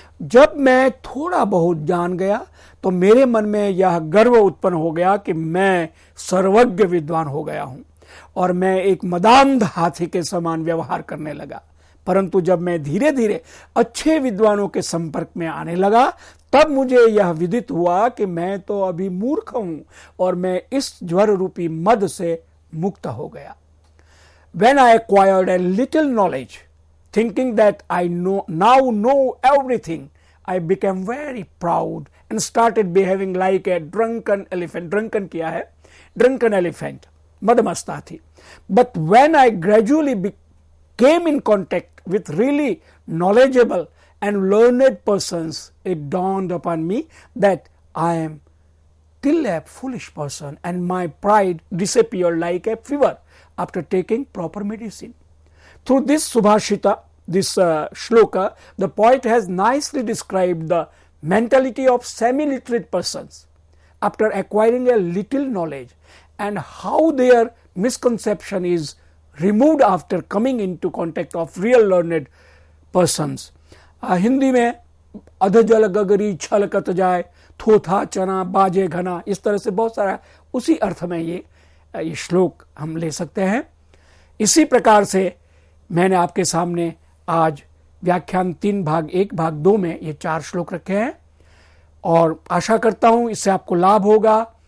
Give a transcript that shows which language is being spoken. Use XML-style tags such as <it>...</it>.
<hi>जब मैं थोड़ा बहुत जान गया तो मेरे मन में यह गर्व उत्पन्न हो गया कि मैं सर्वज्ञ विद्वान हो गया हूं और मैं एक मदांध हाथी के समान व्यवहार करने लगा। परंतु जब मैं धीरे धीरे अच्छे विद्वानों के संपर्क में आने लगा, तब मुझे यह विदित हुआ कि मैं तो अभी मूर्ख हूं और मैं इस ज्वर रूपी मद से मुक्त हो गया।</hi> <en>When I acquired a little knowledge, thinking that I now know everything, I became very proud and started behaving like a drunken elephant.</en> <hi>Drunken क्या है?</hi> <en>Drunken elephant,</en> <hi>मदमस्ता थी।</hi> <en>But when I gradually came in contact with really knowledgeable and learned persons, it dawned upon me that I am still a foolish person and my pride disappeared like a fever after taking proper medicine. Through this Subhashita, this shloka, the poet has nicely described the mentality of semi-literate persons after acquiring a little knowledge and how their misconception is removed after coming into contact of real learned persons.</en> <hi>Hindi में अध जल गगरी छलकत जाए, थोथा चना बाजे घना, इस तरह से बहुत सारा उसी अर्थ में ये श्लोक हम ले सकते हैं। इसी प्रकार से मैंने आपके सामने आज व्याख्यान 3 भाग 1 भाग 2 में ये 4 श्लोक रखे हैं और आशा करता हूं इससे आपको लाभ होगा।</hi>